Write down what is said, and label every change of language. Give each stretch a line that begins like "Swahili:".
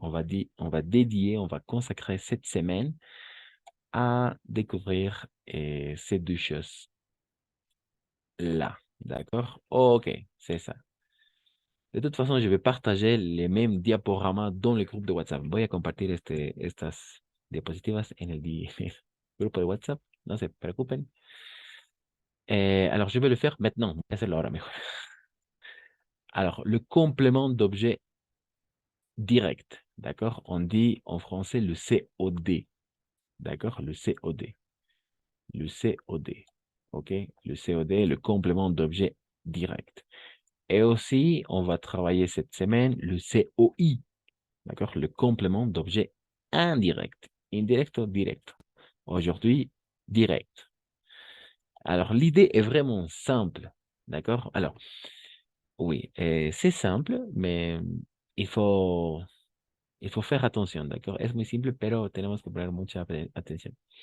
French: On va dédier, on va consacrer cette semaine à découvrir ces deux choses-là. D'accord? Ok, c'est ça. De toute façon, je vais partager les mêmes diaporamas dans le groupe de WhatsApp.
Spanish: Voy a compartir estas diapositivas en el grupo de WhatsApp. No se preocupen.
French: Alors, je vais le faire maintenant.
Spanish: Voy a hacerlo ahora mejor.
French: Alors, le complément d'objet direct. D'accord? On dit en français le COD. D'accord? Le COD. Le COD. OK? Le COD, le complément d'objet direct. Et aussi, on va travailler cette semaine le COI. D'accord? Le complément d'objet indirect. Indirect ou direct. Aujourd'hui, direct. Alors, l'idée est vraiment simple. D'accord? Alors, oui, c'est simple, mais il faut faire attention, d'accord?
Spanish: Es muy simple, pero tenemos que poner mucha atención.